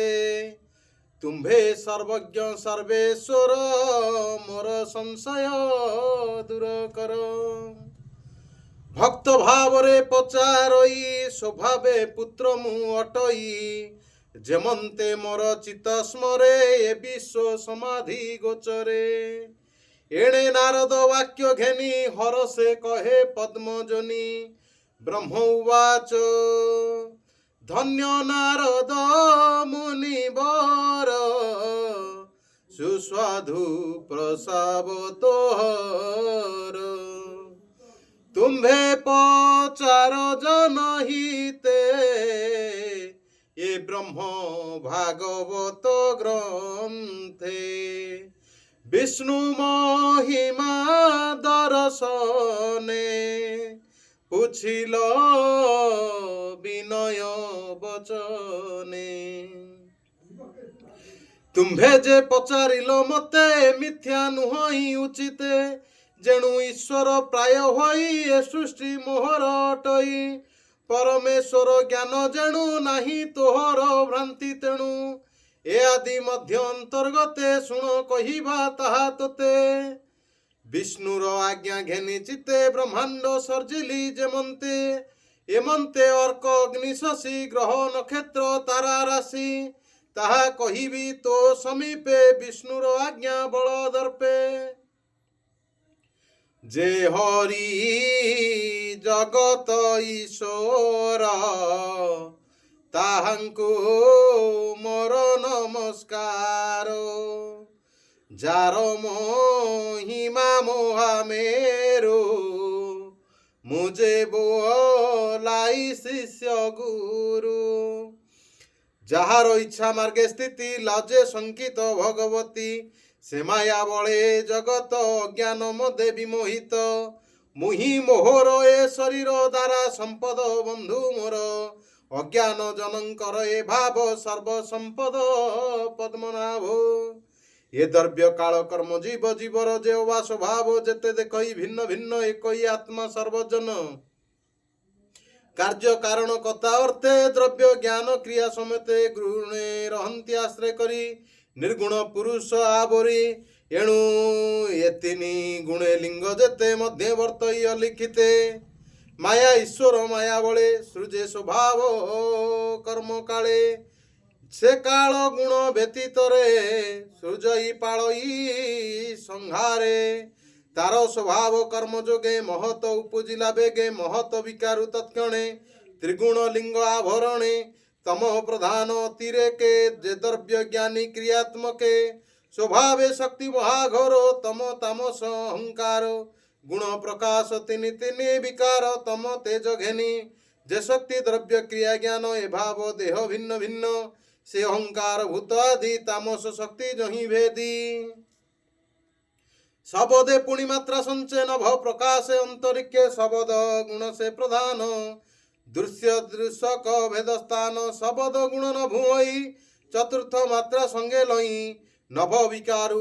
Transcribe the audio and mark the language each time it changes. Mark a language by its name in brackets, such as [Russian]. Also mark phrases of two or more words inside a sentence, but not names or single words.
[Odia] ତୁମ୍ଭେ ସର୍ବଜ୍ଞ ସର୍ବେଶ୍ୱର ମୋର ସଂଶୟ ଦୂର କର। ଭକ୍ତ ଭାବରେ ପଚାରଇ ସ୍ୱଭାବେ ପୁତ୍ର ମୁ ଅଟଇ। ଯେମନ୍ତେ ମୋର ଚିତ୍ତ ସ୍ମରେ ଏ ବିଶ୍ୱ ସମାଧି ଗୋଚରେ। ଏଣେ ନାରଦ ବାକ୍ୟ ଘେନି ହରଷେ କହେ ପଦ୍ମଜନୀ। ବ୍ରହ୍ମ ଉବାଚ ଧନ୍ୟ ନାରଦ ମୁନିବର ସୁସ୍ୱାଦୁ ପ୍ରସାବ ତୋହର। ତୁମ୍ଭେ ପଚାର ଜନହିତେ ଯେ ବ୍ରହ୍ମ ଭାଗବତ ଗ୍ରନ୍ଥେ। ବିଷ୍ଣୁ ମହିମା ଦର୍ଶନେ ପୁଛିଲ ବିନୟ ବଚନେ। ତୁମ୍ଭେ ଯେ ପଚାରିଲ ମତେ ମିଥ୍ୟା ନୁହଇ ଉଚିତେ। ଯେଣୁ ଈଶ୍ୱର ପ୍ରାୟ ହୋଇ ଏ ସୃଷ୍ଟି ମୋହର ଅଟଇ। ପରମେଶ୍ୱର ଜ୍ଞାନ ଯେଣୁ ନାହିଁ ତୋହର ଭ୍ରାନ୍ତି ତେଣୁ। ଏ ଆଦି ମଧ୍ୟ ଅନ୍ତର୍ଗତେ ଶୁଣ କହିବା ତାହା ତୋତେ। ବିଷ୍ଣୁର ଆଜ୍ଞା ଘେନି ଚିତେ ବ୍ରହ୍ମାଣ୍ଡ ସର୍ଜିଲି ଯେମନ୍ତେ। ଏମନ୍ତେ ଅର୍କ ଅଗ୍ନି ଶଶି ଗ୍ରହ ନକ୍ଷତ୍ର ତାରା ରାଶି। ତାହା କହିବି ତୋ ସମୀପେ ବିଷ୍ଣୁର ଆଜ୍ଞା ବଳ ଦର୍ପେ। ଯେ ହରି ଜଗତ ଈଶ୍ୱର ତାହାଙ୍କୁ ମୋର ନମସ୍କାର। ଯାର ମହିମା ମୋହାମେରୁ ମୁଝେ ବୋଲାଇ ଶିଷ୍ୟ ଗୁରୁ। ଯାହାର ଇଚ୍ଛା ମାର୍ଗେ ସ୍ଥିତି ଲାଜେ ସଙ୍କିତ ଭଗବତୀ। ସେ ମାୟା ବଳେ ଜଗତ ଅଜ୍ଞାନ ମଦେ ବିମୋହିତ। ମୁହିଁ ମୋହର ଏ ଶରୀର ଦ୍ୱାରା ସମ୍ପଦ ବନ୍ଧୁ ମୋର। ଅଜ୍ଞାନ ଜନଙ୍କର ଏ ଭାବ ସର୍ବ ସମ୍ପଦ ପଦ୍ମନାଭ। ଯେ ଦ୍ରବ୍ୟ କାଳ କର୍ମ ଜୀବ ଜୀବର ଯେ ବା ସ୍ୱଭାବ ଯେତେ ଦେଖଇ ଭିନ୍ନ ଭିନ୍ନ ଏକଇ ଆତ୍ମା ସର୍ବଜନ। କାର୍ଯ୍ୟ କାରଣ କଥା ଅର୍ଥେ ଦ୍ରବ୍ୟ ଜ୍ଞାନ କ୍ରିୟା ସମେତେ ଗ୍ରହଣେ ରହନ୍ତି ଆଶ୍ରୟ କରି। ନିର୍ଗୁଣ ପୁରୁଷ ଆବରି ଏଣୁ ଏତିନି ଗୁଣେ ଲିଙ୍ଗ ଯେତେ ମଧ୍ୟବର୍ତ୍ତଇ ଅଲିଖିତେ। ମାୟା ଈଶ୍ୱର ମାୟା ବଳେ ସୃଜେ ସ୍ୱଭାବ କର୍ମ କାଳେ। ସେ କାଳ ଗୁଣ ବ୍ୟତୀତରେ ସୃଜଇ ପାଳଇ ସଂହାରେ। ତାର ସ୍ୱଭାବ କର୍ମ ଯୋଗେ ମହତ ଉପଜିଲା ବେଗେ ମହତ ବିକାରୁ ତତ୍କ୍ଷଣେ ତ୍ରିଗୁଣ ଲିଙ୍ଗ ଆବରଣେ ତମ ପ୍ରଧାନ ଅତିରେକେ ଯେ ଦ୍ରବ୍ୟ ଜ୍ଞାନୀ କ୍ରିୟାତ୍ମକେ ସ୍ୱଭାବେ ଶକ୍ତି ମହାଘୋର ତମ ତାମସ ଅହଙ୍କାର ଗୁଣ ପ୍ରକାଶ ତିନି ତିନି ବିକାର ତମ ତେଜ ଘେନି ଯେ ଶକ୍ତି ଦ୍ରବ୍ୟ କ୍ରିୟା ଜ୍ଞାନ ଏ ଭାବ ଦେହ ଭିନ୍ନ ଭିନ୍ନ ସେ ଅହଙ୍କାର ଭୂତ ଆଦି ତାମସ ଶକ୍ତି ଯହି ଭେଦି ଶବଦେ ପୁଣି ମାତ୍ରା ସଞ୍ଚୟ ନଭ ପ୍ରକାଶ ଅନ୍ତରିକ୍ଷେ ଶବଦ ଗୁଣ ସେ ପ୍ରଧାନ ଦୃଶ୍ୟ ଦୃଶକ ଭେଦ ସ୍ଥାନ ଶବଦ ଗୁଣ ନ ଭୁଇଁ ଚତୁର୍ଥ ମାତ୍ରା ସଙ୍ଗେ ଲଇ ନଭ ବିକାରୁ